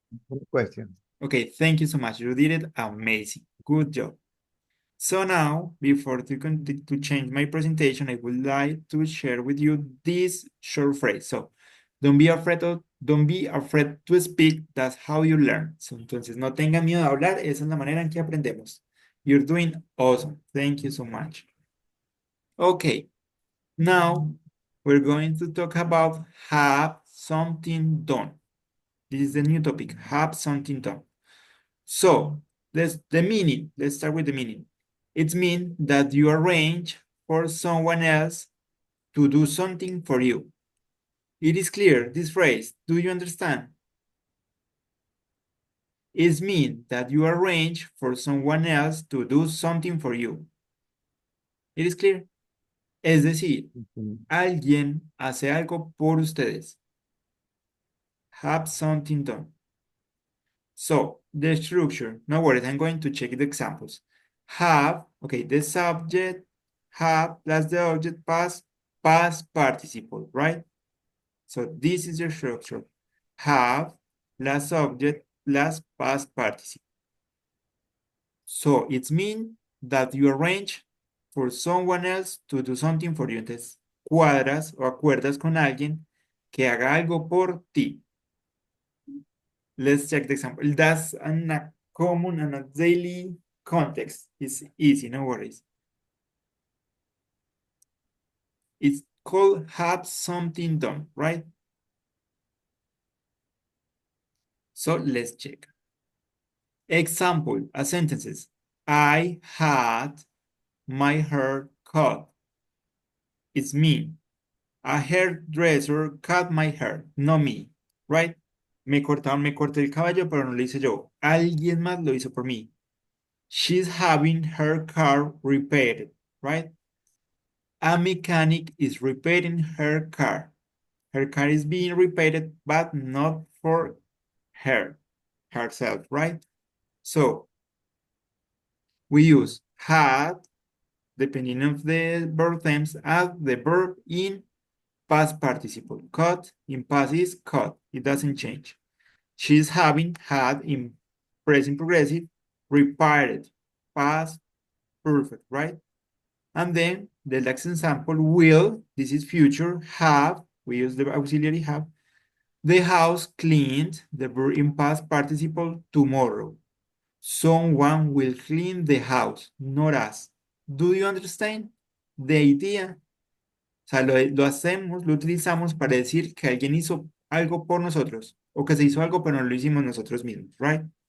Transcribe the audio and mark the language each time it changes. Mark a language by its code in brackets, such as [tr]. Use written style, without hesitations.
[en] Good question. Okay, thank you so much. You did it amazing. Good job. So now, before to change my presentation, I would like to share with you this short phrase. So, don't be afraid Don't be afraid to speak. That's how you learn. [es] So, entonces, no tengan miedo de hablar. Esa es la manera en que aprendemos. [en] You're doing awesome. Thank you so much. Okay. Now, we're going to talk about have something done. This is the new topic. Have something done. So, the meaning. Let's start with the meaning. It means that you arrange for someone else to do something for you. It is clear, this phrase. Do you understand? It means that you arrange for someone else to do something for you. It is clear? [es] Es decir, alguien hace algo por ustedes. [en] Have something done. So, the structure, no worries, I'm going to check the examples. Have, okay, the subject, have, plus the object, past participle, right? So, this is the structure. Have, plus subject, plus past participle. So, it means that you arrange for someone else to do something for you. [es] Entonces, cuadras o acuerdas con alguien que haga algo por ti. [en] Let's check the example. That's in a common and a daily context. It's easy, no worries. It's called have something done, right? So let's check. Example, sentences. I had my hair cut. It's me. A hairdresser cut my hair, no me, right? [es] Me corté el cabello, pero no lo hice yo. Alguien más lo hizo por mí. [en] She's having her car repaired, right? A mechanic is repairing her car. Her car is being repaired, but not for herself, right? So, we use had, depending of the verb tense, as the verb in past participle. Cut in past is cut. It doesn't change. She's having had in present progressive, repaired, past perfect, right? And then the next example, will, this is future, have, we use the auxiliary have, the house cleaned, the verb in past participle, tomorrow. Someone will clean the house, not us. Do you understand the idea? [es] O sea, lo hacemos, lo utilizamos para decir que alguien hizo algo por nosotros, o que se hizo algo pero no lo hicimos nosotros mismos, right?